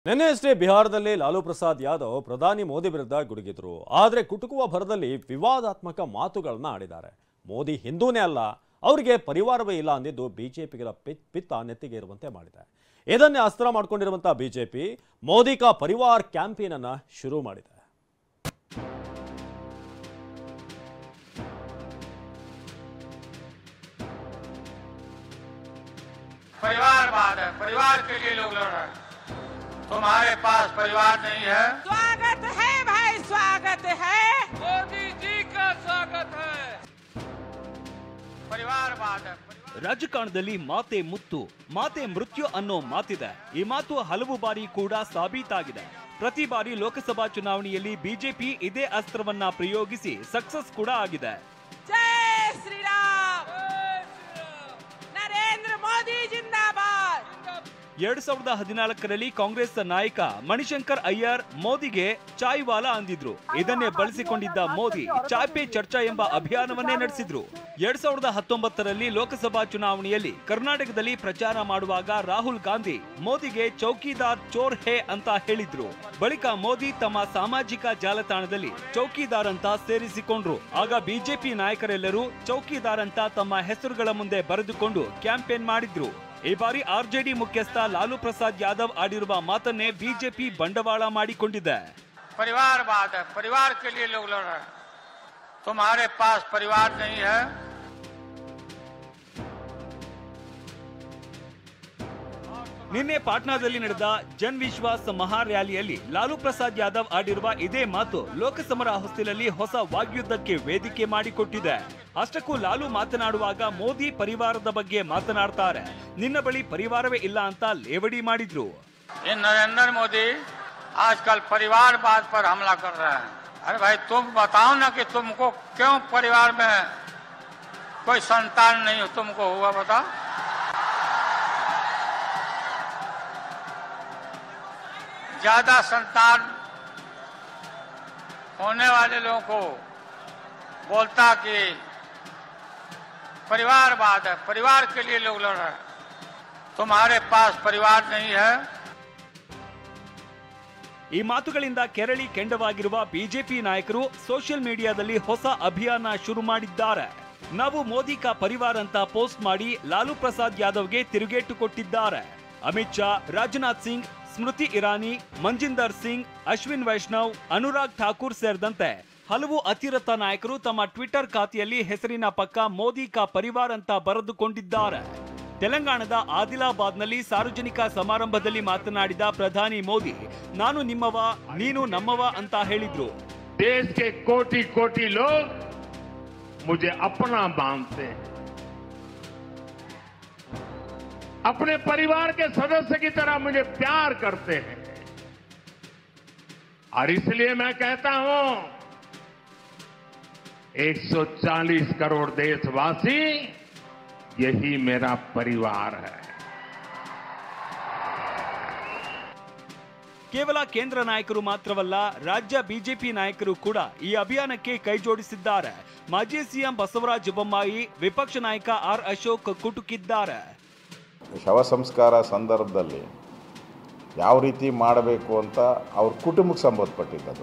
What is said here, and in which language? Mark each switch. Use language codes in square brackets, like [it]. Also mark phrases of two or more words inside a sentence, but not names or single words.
[kn] ನಿನ್ನೆಯಷ್ಟೇ ಬಿಹಾರದಲ್ಲಿ ಲಾಲೂ ಪ್ರಸಾದ್ ಯಾದವ್ ಪ್ರಧಾನಿ ಮೋದಿ ವಿರುದ್ಧ ಗುಡುಗಿದ್ರು. ಆದರೆ ಕುಟುಕುವ ಭರದಲ್ಲಿ ವಿವಾದಾತ್ಮಕ ಮಾತುಗಳನ್ನ ಆಡಿದ್ದಾರೆ. ಮೋದಿ ಹಿಂದೂನೇ ಅಲ್ಲ, ಅವರಿಗೆ ಪರಿವಾರವೇ ಇಲ್ಲ ಅಂದಿದ್ದು ಬಿಜೆಪಿಗರ ಪಿತ್ತ ನೆತ್ತಿಗೆ ಇರುವಂತೆ ಮಾಡಿದೆ. ಇದನ್ನೇ ಅಸ್ತ್ರ ಮಾಡಿಕೊಂಡಿರುವಂತಹ ಬಿಜೆಪಿ [hi] मोदी का परिवार [kn] ಕ್ಯಾಂಪೇನ್ ಅನ್ನ ಶುರು ಮಾಡಿದೆ. [hi] परिवारवाद है, परिवार के लिए लोग लड़ रहे हैं। तुम्हारे पास परिवार नहीं है। स्वागत है भाई, स्वागत है, मोदी जी का स्वागत है। परिवारवाद है। [kn] ರಾಜಕಾರಣದಲ್ಲಿ ಮಾತೆ ಮುತ್ತು ಮಾತೆ ಮೃತ್ಯು ಅನ್ನೋ ಮಾತಿದೆ. ಈ ಮಾತು ಹಲವು ಬಾರಿ ಕೂಡ ಸಾಬೀತಾಗಿದೆ. ಪ್ರತಿ ಬಾರಿ ಲೋಕಸಭಾ ಚುನಾವಣೆಯಲ್ಲಿ ಬಿಜೆಪಿ ಇದೇ ಅಸ್ತ್ರವನ್ನ ಪ್ರಯೋಗಿಸಿ ಸಕ್ಸಸ್ ಕೂಡ ಆಗಿದೆ. [hi] जय श्री राम, नरेंद्र मोदी जिंदाबाद। [kn] 2014ರಲ್ಲಿ ಕಾಂಗ್ರೆಸ್ ನಾಯಕ ಮಣಿಶಂಕರ್ ಅಯ್ಯರ್ ಮೋದಿಗೆ [hi] चाय वाला [kn] ಅಂದಿದ್ರು. ಇದನ್ನೇ ಬಳಸಿಕೊಂಡಿದ್ದ ಮೋದಿ [hi] चाय पे चर्चा [kn] ಎಂಬ ಅಭಿಯಾನವನ್ನೇ ನಡೆಸಿದ್ರು. 2019ರಲ್ಲಿ ಲೋಕಸಭಾ ಚುನಾವಣೆಯಲ್ಲಿ ಕರ್ನಾಟಕದಲ್ಲಿ ಪ್ರಚಾರ ಮಾಡುವಾಗ ರಾಹುಲ್ ಗಾಂಧಿ ಮೋದಿಗೆ [hi] चौकीदार चोर है [kn] ಅಂತ ಹೇಳಿದ್ರು. ಬಳಿಕ ಮೋದಿ ತಮ್ಮ ಸಾಮಾಜಿಕ ಜಾಲತಾಣದಲ್ಲಿ ಚೌಕಿದಾರ್ ಅಂತ ಸೇರಿಸಿಕೊಂಡ್ರು. ಆಗ ಬಿಜೆಪಿ ನಾಯಕರೆಲ್ಲರೂ ಚೌಕಿದಾರ್ ಅಂತ ತಮ್ಮ ಹೆಸರುಗಳ ಮುಂದೆ ಬರೆದುಕೊಂಡು ಕ್ಯಾಂಪೇನ್ ಮಾಡಿದ್ರು. ಈ ಬಾರಿ ಆರ್ಜೆಡಿ ಮುಖ್ಯಸ್ಥ ಲಾಲೂ ಪ್ರಸಾದ್ ಯಾದವ್ ಆಡಿರುವ ಮಾತನ್ನೇ ಬಿಜೆಪಿ ಬಂಡವಾಳ ಮಾಡಿಕೊಂಡಿದೆ. [hi] परिवारवाद है, परिवार के लिए लोग लड़ रहे हैं। तुम्हारे पास परिवार नहीं है। [kn] ನಿನ್ನೆ ಪಾಟ್ನಾದಲ್ಲಿ ನಡೆದ ಜನ್ ವಿಶ್ವಾಸ್ ಮಹಾ ರ್ಯಾಲಿಯಲ್ಲಿ ಲಾಲೂ ಪ್ರಸಾದ್ ಯಾದವ್ ಆಡಿರುವ ಇದೇ ಮಾತು ಲೋಕಸಮರ ಹೊಸ್ತಿಲಲ್ಲಿ ಹೊಸ ವಾಗ್ಯುದ್ಧಕ್ಕೆ ವೇದಿಕೆ ಮಾಡಿಕೊಟ್ಟಿದೆ. ಅಷ್ಟಕ್ಕೂ ಲಾಲೂ ಮಾತನಾಡುವಾಗ ಮೋದಿ ಪರಿವಾರದ ಬಗ್ಗೆ ಮಾತನಾಡ್ತಾರೆ. ನಿನ್ನ ಬಳಿ ಪರಿವಾರವೇ ಇಲ್ಲ ಅಂತ ಲೇವಡಿ ಮಾಡಿದ್ರು. [hi] नरेंद्र मोदी आजकल परिवारवाद पर हमला कर रहे हैं। अरे भाई तुम बताओ ना कि तुमको क्यों परिवार में कोई संतान नहीं तुमको हुआ, बताओ। ज्यादा संतान होने वाले लोगों को बोलता कि परिवारवाद है, परिवार के लिए लोग लड़ रहे हैं। तुम्हारे पास परिवार नहीं है। [kn] ಈ ಮಾತುಗಳಿಂದ ಕೆರಳಿ ಕೆಂಡವಾಗಿರುವ ಬಿಜೆಪಿ ನಾಯಕರು [en] social mediaದಲ್ಲಿ [kn] ಹೊಸ ಅಭಿಯಾನ ಶುರು ಮಾಡಿದ್ದಾರೆ. ನಾವು [hi] मोदी का परिवार [kn] ಅಂತ ಪೋಸ್ಟ್ ಮಾಡಿ ಲಾಲೂ ಪ್ರಸಾದ್ ಯಾದವ್ಗೆ ತಿರುಗೇಟು ಕೊಟ್ಟಿದ್ದಾರೆ. ಅಮಿತ್ ಶಾ, ರಾಜನಾಥ್ ಸಿಂಗ್, ಸ್ಮೃತಿ ಇರಾನಿ, ಮಂಜಿಂದರ್ ಸಿಂಗ್, ಅಶ್ವಿನ್ ವೈಷ್ಣವ್, ಅನುರಾಗ್ ಠಾಕೂರ್ ಸೇರಿದಂತೆ ಹಲವು ಅತಿರಥ ನಾಯಕರು ತಮ್ಮ ಟ್ವಿಟರ್ ಖಾತೆಯಲ್ಲಿ ಹೆಸರಿನ ಪಕ್ಕ [hi] मोदी का परिवार [kn] ಅಂತ ಬರೆದುಕೊಂಡಿದ್ದಾರೆ. ತೆಲಂಗಾಣದ ಆದಿಲಾಬಾದ್ನಲ್ಲಿ ಸಾರ್ವಜನಿಕ ಸಮಾರಂಭದಲ್ಲಿ ಮಾತನಾಡಿದ ಪ್ರಧಾನಿ ಮೋದಿ, ನಾನು ನಿಮ್ಮವ ನೀನು ನಮ್ಮವ ಅಂತ ಹೇಳಿದ್ರು. [hi] देश के कोटि कोटि लोग मुझे अपना मानते हैं, अपने परिवार के सदस्य की तरह मुझे प्यार करते हैं। और इसलिए मैं कहता हूं 140 करोड़ देशवासी यही मेरा परिवार है। [kn] ಕೇವಲ ಕೇಂದ್ರ ನಾಯಕರು ಮಾತ್ರವಲ್ಲ, ರಾಜ್ಯ ಬಿಜೆಪಿ ನಾಯಕರು ಕೂಡ ಈ ಅಭಿಯಾನಕ್ಕೆ ಕೈ ಜೋಡಿಸಿದ್ದಾರೆ. ಮಾಜಿ ಸಿಎಂ ಬಸವರಾಜ ಬೊಮ್ಮಾಯಿ, ವಿಪಕ್ಷ ನಾಯಕ ಆರ್ ಅಶೋಕ್ ಕುಟುಕಿದ್ದಾರೆ. ಶವ ಸಂಸ್ಕಾರ ಸಂದರ್ಭದಲ್ಲಿ ಯಾವ ರೀತಿ ಮಾಡಬೇಕು ಅಂತ ಅವ್ರ ಕುಟುಂಬಕ್ಕೆ ಸಂಬಂಧಪಟ್ಟಿದ್ದದು.